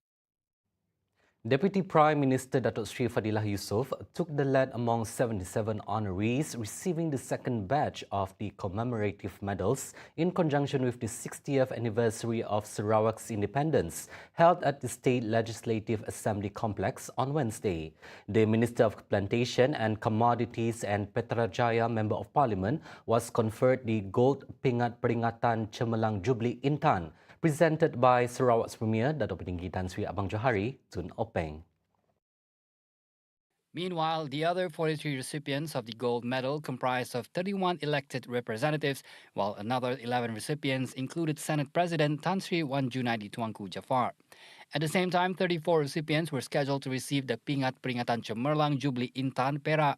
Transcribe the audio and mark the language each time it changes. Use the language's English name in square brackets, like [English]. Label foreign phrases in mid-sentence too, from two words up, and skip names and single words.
[English] Deputy Prime Minister Datuk Sri FADILLAH Yusof took the lead among 77 honorees receiving the second batch of the commemorative medals in conjunction with the 60th anniversary of Sarawak's independence, held at the State Legislative Assembly Complex on Wednesday. The Minister of Plantation and Commodities and Petrajaya Member of Parliament was conferred the Gold Pingat Peringatan Cemerlang Jubilee Intan, presented by Sarawak's Premier Datuk Peninggi Tan Sri Abang Johari Tun Openg. Meanwhile, the other 43 recipients of the gold medal comprised of 31 elected representatives, while another 11 recipients included Senate President Tan Sri Wan Junaidi Tuanku Jafar. At the same time, 34 recipients were scheduled to receive the Pingat Peringatan Cemerlang Jubilee Intan Perak.